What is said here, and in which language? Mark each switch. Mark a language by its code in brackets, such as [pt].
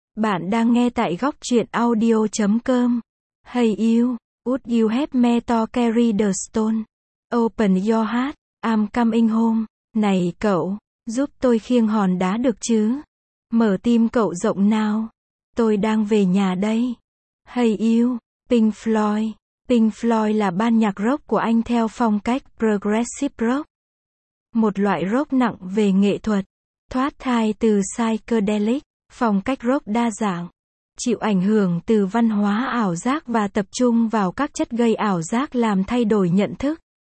[vi] Bạn đang nghe tại góc truyện audio.com. [en] Hey you, would you help me to carry the stone? Open your heart, I'm coming home. [vi] Này cậu, giúp tôi khiêng hòn đá được chứ? Mở tim cậu rộng nào. Tôi đang về nhà đây. [en] Hey you, [vi] Pink Floyd. Pink Floyd là ban nhạc rock của Anh theo phong cách progressive rock. Một loại rock nặng về nghệ thuật. Thoát thai từ psychedelic, phong cách rock đa dạng, chịu ảnh hưởng từ văn hóa ảo giác và tập trung vào các chất gây ảo giác làm thay đổi nhận thức.